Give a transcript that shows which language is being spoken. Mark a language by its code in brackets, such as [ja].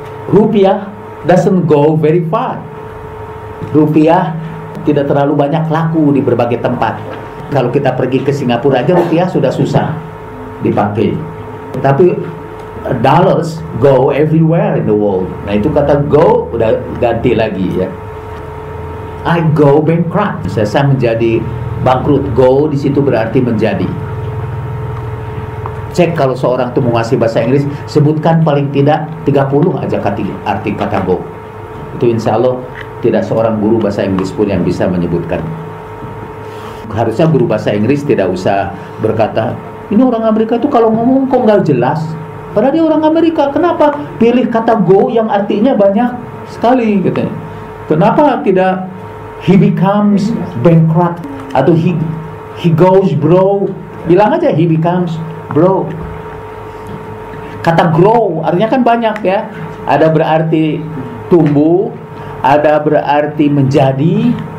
[en] Rupiah doesn't go very far. [id] Rupiah tidak terlalu banyak laku di berbagai tempat. Kalau kita pergi ke Singapura aja rupiah sudah susah dipakai. Tapi [en] dollars go everywhere in the world. [id] Nah itu kata go udah ganti lagi ya. [en] I go bankrupt. [id] Saya menjadi bangkrut. Go di situ berarti menjadi. Cek kalau seorang itu menguasai bahasa Inggris, sebutkan paling tidak 30 aja arti kata go. Itu insya Allah tidak seorang guru bahasa Inggris pun yang bisa menyebutkan. Harusnya guru bahasa Inggris tidak usah berkata, ini orang Amerika itu kalau ngomong kok nggak jelas. Padahal dia orang Amerika, kenapa pilih kata go yang artinya banyak sekali gitu. Kenapa tidak [en] he becomes bankrupt [id] atau [en] he goes broke? [id] Bilang aja [en] he becomes broke. [id] Kata grow artinya kan banyak ya. Ada berarti tumbuh, ada berarti menjadi.